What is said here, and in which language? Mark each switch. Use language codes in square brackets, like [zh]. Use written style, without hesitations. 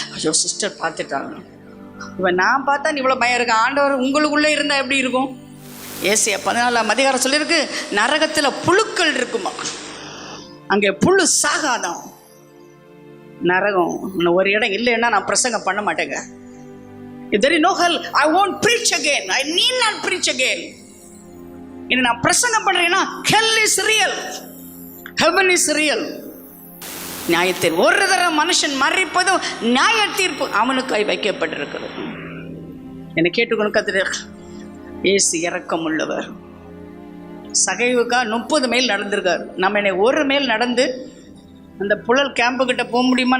[ta] ஐயோ சிஸ்டர் பார்த்துட்டாங்க, இப்போ நான் பார்த்தா நீ இவ்வளோ பயம் இருக்கு. ஆண்டவர் உங்களுக்குள்ளே இருந்தால் எப்படி இருக்கும்? ஏசியா 14ஆம் அதிகாரம் சொல்லியிருக்கு, நரகத்தில் புழுக்கள் இருக்குமா, அங்கே புழு சாகாதான். நரகம் இன்னும் ஒரு இடம் இல்லைன்னா நான் பிரசங்கம் பண்ண மாட்டேங்க. [en] If there is no hell, I won't preach again. I need not preach again. [ta] இனி நான் பிரசங்கம் பண்ணுறேன்னா [en] hell is real, heaven is real. [ta] நியாயத்தில் ஒரு தடவை மனுஷன் மறிப்பதும் நியாய தீர்ப்பு அவனுக்காய் வைக்கப்பட்டிருக்கிறது. என்னை கேட்டுக்கொண்டு கர்த்தர் இயேசு இரக்கம் உள்ளவர். சகைவுக்கா 30 மைல் நடந்திருக்கார். நம்ம என்னை ஒரு மைல் நடந்து அந்த புழல் கேம்புக்கிட்ட போக முடியுமா?